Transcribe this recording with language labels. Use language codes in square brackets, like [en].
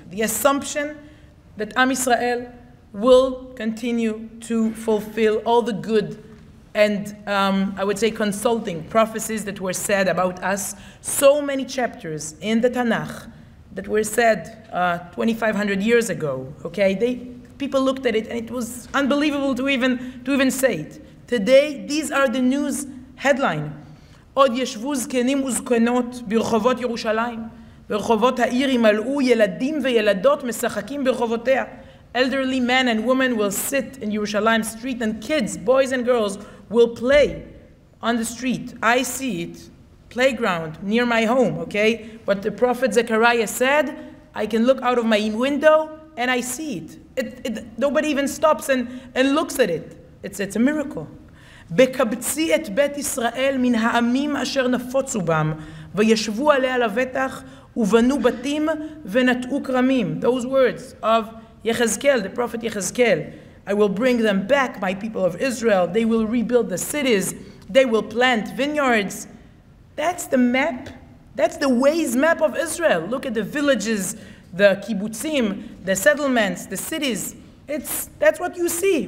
[en] The assumption that Am Yisrael will continue to fulfill all the good and I would say consulting prophecies that were said about us. So many chapters in the Tanakh that were said 2,500 years ago. Okay, people looked at it and it was unbelievable to even say it. Today, these are the news headline. [he] עוד ישבו זקנים וזקנות ברחובות ירושלים. ברחובות העיר ימלאו ילדים וילדות משחקים ברחובותיה. [en] Elderly men and women will sit in Jerusalem street and kids, boys and girls, will play on the street. I see it. Playground near my home, okay? What the prophet Zechariah said, I can look out of my window and I see it. Nobody even stops and looks at it. It's a miracle. [he] בקבצי את בית ישראל מן העמים אשר נפוצו בם, וישבו עליה לבטח, ובנו בתים ונטעו כרמים. [en] Those words of Yechezkel, the prophet Yechezkel. I will bring them back, my people of Israel. They will rebuild the cities. They will plant vineyards. That's the map. That's the Waze map of Israel. Look at the villages, the kibbutzim, the settlements, the cities. That's what you see.